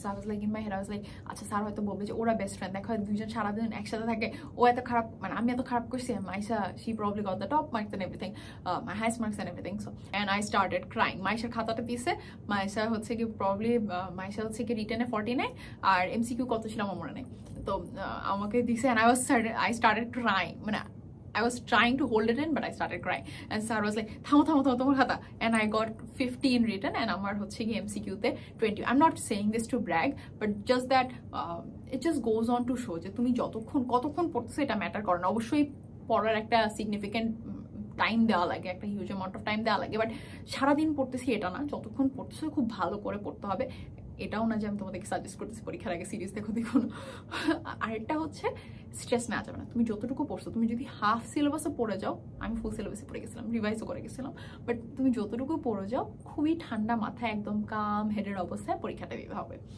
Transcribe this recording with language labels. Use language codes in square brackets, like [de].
[en] so I was like in my head I was like [bn] আচ্ছা sir হয়তো বলবে যে ওরা বেস্ট ফ্রেন্ড, দেখো দুইজন সারাদিন একসাথে থাকে, ও এত খারাপ, মানে আমি এত খারাপ করছি, [en] Maisha she probably got the top marks and everything, my highest marks and everything. So and I started crying. [bn] মাইশার খাতাটা দিছে, মাইশা হচ্ছে কি প্রবলি রিটেনে 49 আর এমসিকিউ কত ছিল আমার মনে নেই। তো আমাকে দিছে [en] and I started crying, মানে I was trying to hold it in, but I started crying. And Sir was like, [bn] থামো তোমার খাতা। [en] And I got 15 written, and [bn] আমার হচ্ছে কি MCQ তে 20. [en] I'm not saying this to brag, but just that it just goes on to show [bn] যে তুমি কতক্ষণ পড়তেছো এটা ম্যাটার করে না। অবশ্যই পড়ার একটা সিগনিফিকেন্ট টাইম দেওয়া লাগে, একটা হিউজ অ্যামাউন্ট অফ টাইম দেওয়া লাগে, বাট সারাদিন পড়তেছি এটা না, যতক্ষণ পড়তেছো খুব ভালো করে পড়তে হবে। এটাও না যে আমি তোমাদেরকে সাজেস্ট করতেছি পরীক্ষার আগে সিরিজ দেখো না। আরেকটা হচ্ছে স্ট্রেস নেওয়া যাবে না। তুমি যতটুকু পড়ছো, তুমি যদি হাফ সিলেবাসে পড়ে যাও, আমি ফুল সিলেবাসে পড়ে গেছিলাম, রিভাইজও করে গেছিলাম, বাট তুমি যতটুকু পড়ে যাও খুবই ঠান্ডা মাথায় একদম কাম হেডের অবস্থায় পরীক্ষাটা দিতে হবে।